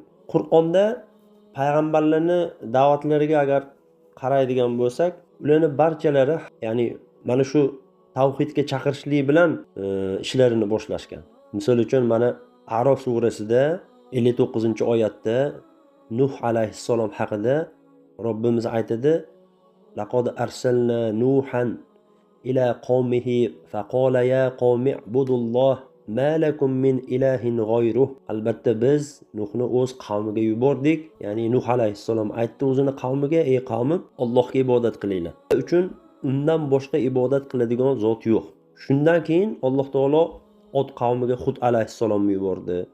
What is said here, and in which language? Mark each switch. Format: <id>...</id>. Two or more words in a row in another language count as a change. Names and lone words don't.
<uz>Qur'onda payg'ambarlarning da'vatlariga agar qaraydigan bo'lsak, ularning barchalari, ya'ni mana shu tavhidga chaqirishlik bilan ishlarini boshlashgan. Misol uchun mana A'rof surasida 59-oyatda Nuh alayhissalom haqida Robbimiz aytadi:</uz> <ar>"لقد أرسلنا نوحا إلى قومه فقال يا قوم اعبدوا الله ما لكم من إله غيره."</ar> <uz>Albatta biz Nuhni o'z qavmiga yubordik. Ya'ni Nuh alayhissalom aytdi o'zini qavmiga: "Ey qavmim, Allohga ibodat qilinglar. Uchun undan boshqa ibodat qiladigan zot yo'q." Shundan keyin Alloh taolo Od qavmiga Hud alayhissalomni yubordi.</uz>